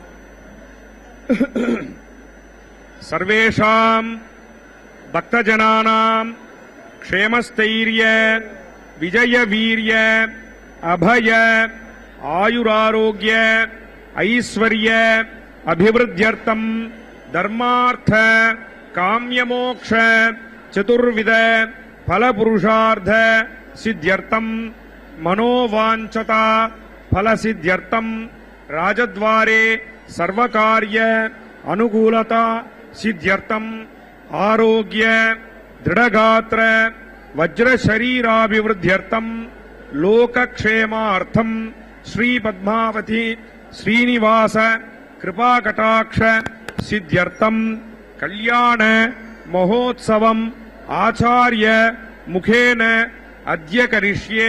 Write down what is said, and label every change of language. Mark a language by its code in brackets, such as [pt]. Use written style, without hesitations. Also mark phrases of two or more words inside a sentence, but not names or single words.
[sa] सर्वेषां भक्तजनानां क्षेमस्थैर्य विजय वीर्य अभय आयुरारोग्य ऐश्वर्य अभिवृद्ध्यर्थम् धर्मार्थ काम्यमोक्ष चतुर्विध फलपुरुषार्थ सिद्ध्यर्थम मनोवांछता फलसिद्ध्यर्थम राजद्वारे सर्वकार्य अनुकूलता सिद्ध्यर्थम आरोग्य दृढ़गात्र वज्र शरीराभिवृद्ध्यर्थम लोकक्षेमार्थम श्री पद्मावती श्रीनिवास कृपाकटाक्ष सिद्ध्यर्थम कल्याण महोत्सवम आचार्य मुखेन अद्य करिष्ये.